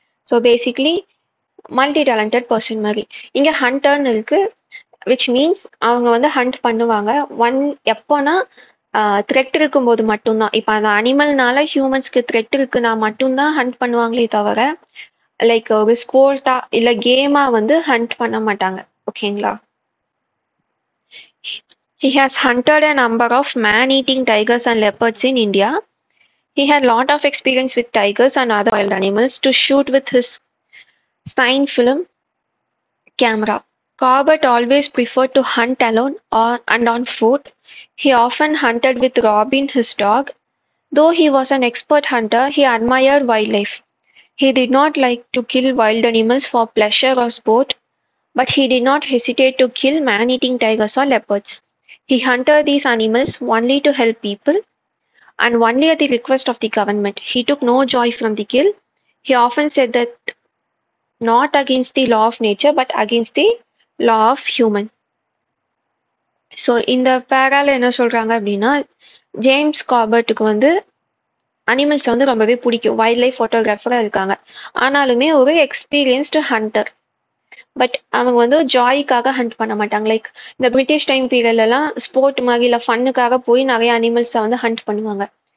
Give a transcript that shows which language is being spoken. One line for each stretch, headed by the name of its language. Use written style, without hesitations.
Tamil: So basically multi talented person மாதிரி. இங்கே ஹண்டர்னு இருக்கு, விச் மீன்ஸ் அவங்க வந்து ஹண்ட் பண்ணுவாங்க. எப்போனா த்ரெட் இருக்கும்போது மட்டும்தான். இப்போ அந்த அனிமல்னால ஹியூமன்ஸ்க்கு த்ரெட் இருக்குன்னா மட்டும்தான் ஹண்ட் பண்ணுவாங்களே தவிர லைக் ஒரு ஸ்போர்ட்டா இல்லை கேமா வந்து ஹண்ட் பண்ண மாட்டாங்க. ஓகேங்களா?
English: He has hunted a number of man-eating tigers and leopards in India. He had lot of experience with tigers and other wild animals to shoot with his cine film camera. Corbett always preferred to hunt alone and on foot. He often hunted with Robin, his dog. Though he was an expert hunter, he admired wildlife. He did not like to kill wild animals for pleasure or sport, but he did not hesitate to kill man-eating tigers or leopards. He hunted these animals only to help people and only at the request of the government. He took no joy from the kill. He often said that not against the law of nature, but against the law of human.
Tamil: So இந்த பேரால என்ன சொல்றாங்க அப்படின்னா James கார்பெட்டுக்கு வந்து animals வந்து ரொம்பவே பிடிக்கும். Wild life ஃபோட்டோகிராஃபராக இருக்காங்க. ஆனாலுமே ஒரு எக்ஸ்பீரியன்ஸ்டு ஹண்டர். பட் அவங்க வந்து ஜாய்க்காக ஹண்ட் பண்ண மாட்டாங்க. லைக் இந்த பிரிட்டிஷ் டைம் பீரியட்லலாம் ஸ்போர்ட் மாதிரி இல்லை ஃபன்னுக்காக போய் நிறைய அனிமல்ஸை வந்து ஹண்ட் பண்ணுவாங்க.